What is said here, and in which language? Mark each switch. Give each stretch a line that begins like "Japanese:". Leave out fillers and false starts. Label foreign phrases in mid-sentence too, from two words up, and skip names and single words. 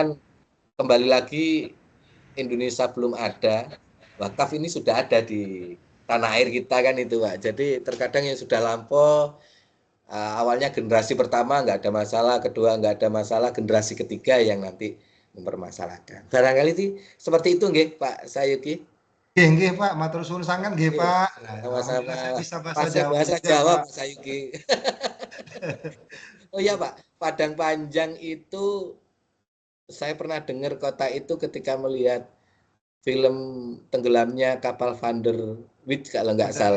Indonesian: kan kembali lagi, Indonesia belum ada, wakaf ini sudah ada di tanah air kita kan itu Pak. Jadi terkadang yang sudah lampau, awalnya generasi pertama nggak ada masalah, kedua nggak ada masalah, generasi ketiga yang nanti mempermasalahkan. Barangkali sih seperti itu nggih Pak Sayuki.
Javanese: Nggih, nggih, Pak, matur suwun sangat nggih,
Indonesian: Oke, Pak. Nah, sama-sama. alhamdulillah saya bisa bahasa Fase Jawa bahasa juga, Jawa Pak. Pak Sayuki. Oh iya Pak, Padang Panjang itu saya pernah dengar kota itu ketika melihat film tenggelamnya kapal Van der Wijk kalau nggak salah.